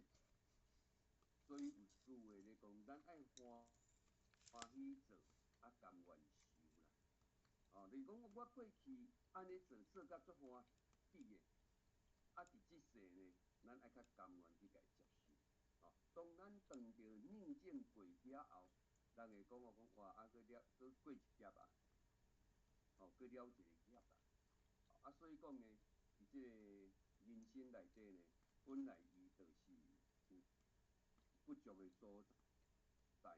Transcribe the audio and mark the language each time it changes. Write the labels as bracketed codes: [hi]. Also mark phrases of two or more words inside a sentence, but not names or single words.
[nan] 所以有句话咧讲，咱爱欢喜做，甘愿受啦。就是讲我过去安尼做甲足欢喜的，伫即世呢，咱爱较甘愿去甲伊接受。当咱撞着逆境过了后，人会讲哇，佫过一劫啊，佫了一个劫啊。所以讲呢，伫即个人生内底呢，本来伊就是有不足的所在。